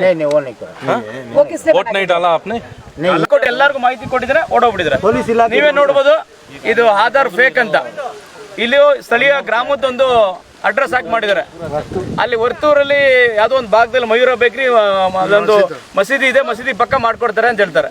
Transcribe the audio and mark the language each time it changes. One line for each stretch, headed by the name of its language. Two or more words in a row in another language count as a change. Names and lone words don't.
Hindi: नहीं वो नहीं करा वो किसने वोट नहीं डाला आपने?
Kannada: ಕೊಟ್ಟು ಎಲ್ಲರಿಗೂ ಮಾಹಿತಿ ಕೊಟ್ಟಿದ್ರೆ ಓಡೋಗ್ಬಿಟ್ಟಿದ್ರೆ. ನೀವೇ ನೋಡ್ಬೋದು ಇದು ಆಧಾರ್ ಫೇಕ್ ಅಂತ. ಇಲ್ಲಿ ಸ್ಥಳೀಯ ಗ್ರಾಮದೊಂದು ಅಡ್ರೆಸ್ ಹಾಕಿ ಮಾಡಿದ್ದಾರೆ. ಅಲ್ಲಿ ವರ್ತೂರಲ್ಲಿ ಯಾವುದೋ ಒಂದು ಭಾಗದಲ್ಲಿ ಮಯೂರ ಬೇಕ್ರಿ ಅದೊಂದು ಮಸೀದಿ ಇದೆ, ಮಸೀದಿ ಪಕ್ಕ ಮಾಡ್ಕೊಡ್ತಾರೆ ಅಂತ ಹೇಳ್ತಾರೆ.